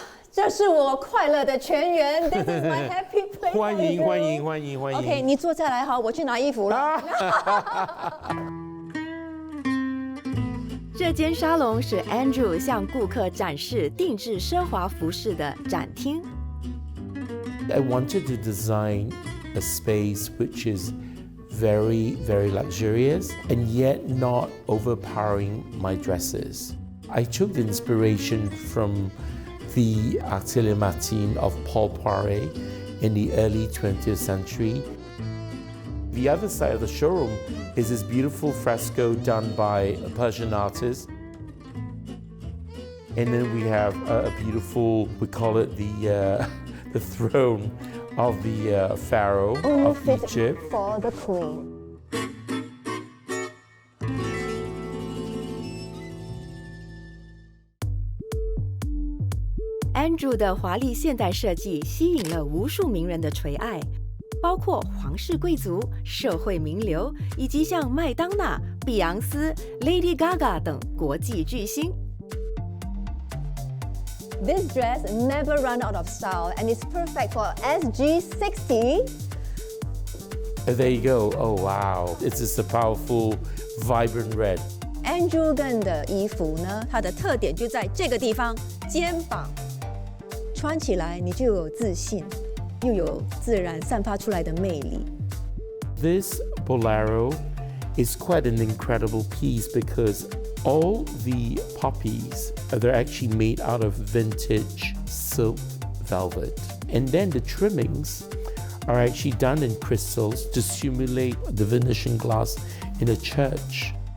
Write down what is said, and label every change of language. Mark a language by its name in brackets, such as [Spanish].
[Chinese] 这是我快乐的泉源 ， [English] This is my happy place。 [Chinese] 欢迎。 OK， 你坐下来好，我去拿衣服了。这间沙龙是 Andrew 向顾客展示定制奢华服饰的展厅。 [English] I wanted to design a space which is very, very luxurious and yet not overpowering my dresses. I took the inspiration from the Atelier Matin of Paul Poiret in the early 20th century. The other side of the showroom is this beautiful fresco done by a Persian artist. And then we have a beautiful, we call it the throne of the pharaoh of Egypt. For the queen. [Chinese] Andrew 的华丽现代设计吸引了无数名人的垂爱，包括皇室贵族、社会名流，以及像麦当娜、碧昂斯、Lady Gaga 等国际巨星。 [English] This dress never run out of style and it's perfect for SG60. There you go. Oh, wow. It's just a powerful vibrant red. [Chinese] Andrew Gunn 的衣服呢，它的特点就在这个地方，肩膀，穿起来你就有自信，又有自然散发出来的魅力。 [English] This bolero is quite an incredible piece because all the poppies, they're actually made out of vintage silk velvet. And then the trimmings are actually done in crystals to simulate the Venetian glass in a church.